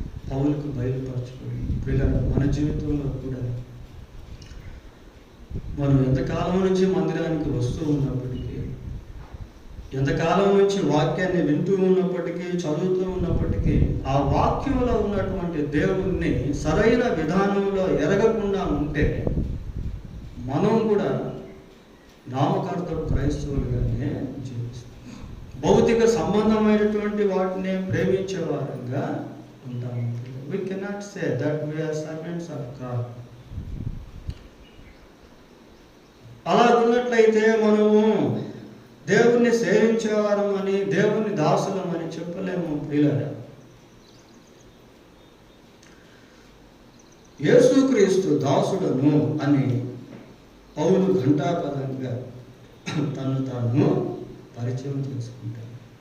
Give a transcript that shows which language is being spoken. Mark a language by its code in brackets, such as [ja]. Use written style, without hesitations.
[te] పౌలుకు బయలుపరచబడింది. పిల్లలు మన జీవితంలో కూడా మనం ఎంతకాలం నుంచి మందిరానికి వస్తూ ఉన్నప్పటికీ, ఎంతకాలం నుంచి వాక్యాన్ని వింటూ ఉన్నప్పటికీ, చదువుతూ ఉన్నప్పటికీ, ఆ వాక్యంలో ఉన్నటువంటి దేవుణ్ణి సరైన విధానంలో ఎరగకుండా ఉంటే మనం కూడా నామకార్థం క్రైస్తవులుగానే జీవిస్తాం. భౌతిక సంబంధమైనటువంటి వాటిని ప్రేమించే వారంగా ఉంటాము. [en] We cannot say that we are servants of God. [te] అలా ఉన్నట్లయితే మనము దేవుణ్ణి సేవించేవారం అని, దేవుని దాసులం అని చెప్పలేము. ప్రియులారా, యేసుక్రీస్తు దాసుడను అని పౌలు ఘంటాపదంగా తను తాను పరిచయం చేసుకుంటాడు.